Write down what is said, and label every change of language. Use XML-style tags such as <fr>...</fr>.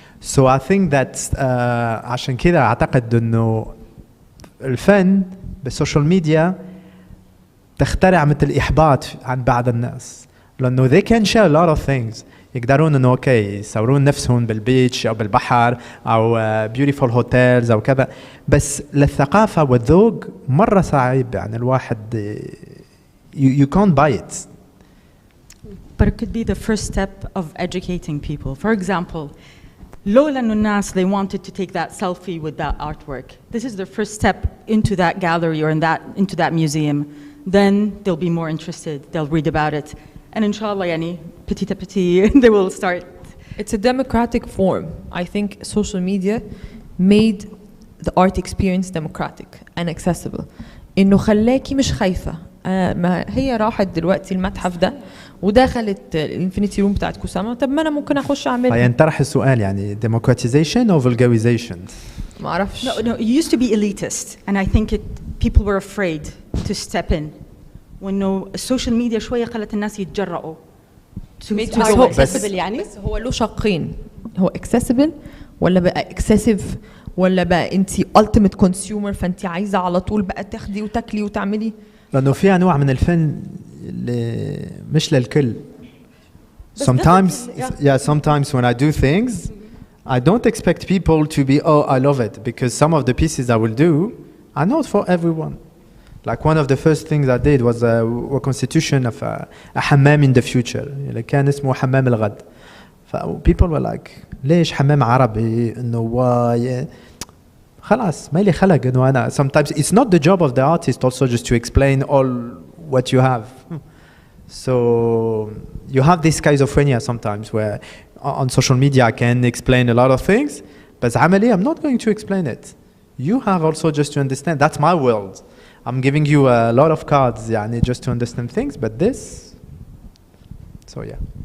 <en>So I think that</en> <ar>عشان كذا اعتقد انه الفن بالسوشيال ميديا تخترع مثل إحباط عن بعض الناس، لأنه</ar> <en>they can share a lot of things.</en> <ar>يقدرون إنه أوكي يصورون نفسهم بالبيتش أو بالبحر أو</ar> <en>beautiful hotels</en> <ar>أو كذا، بس للثقافة والذوق مرة صعب يعني الواحد</ar> <en>you can't buy it. But it could be the first step of educating people. For example,</en> <ar>لولا إنه الناس</ar> <en>they wanted to take that selfie with that artwork. This is the first step into that gallery or into that museum. Then they'll be more interested, they'll read about it, and inshallah يعني</en> <fr>petit à petit</fr> <en>they will start. It's a democratic form. I think social media made the art experience democratic and accessible.</en> <ar>إنه خلاكي مش خايفة. ما هي راحت دلوقتي المتحف ده ودخلت الانفينيتي روم بتاعت كوساما، طب ما أنا ممكن أخش أعمل. فينطرح السؤال يعني</ar> <en>democratization or vulgarization؟</en> <ar>ما أعرفش.</ar> <en>No, it used to be elitist, and I think people were afraid to step in.</en> <ar>وإنه السوشيال ميديا شوية خلت الناس يتجرؤوا. هو accessible يعني. بس هو له شقين، هو accessible ولا بقى excessive ولا بقى أنتي</ar> <en>ultimate consumer</en> <ar>فأنتي عايزة على طول بقى تاخدي وتاكلي وتعملي. لأنه في أنواع من الفن اللي مش للكل.</ar> <en>Sometimes when I do things I don't expect people to be I love it, because some of the pieces I will do are not for everyone. Like one of the first things I did was a reconstitution of a حمام in the future</en> <ar>اللي كان اسمه حمام الغد.</ar> <en>People were like</en> <ar>ليش حمام عربي إنه واي خلاص ما لي خلق إنه أنا.</ar> <en>Sometimes it's not the job of the artist also just to explain all what you have. So you have this schizophrenia sometimes where on social media I can explain a lot of things, but</en> <ar>عملي</ar> <en>I'm not going to explain it. You have also just to understand that's my world. I'm giving you a lot of cards يعني just to understand things, but this so yeah.</en>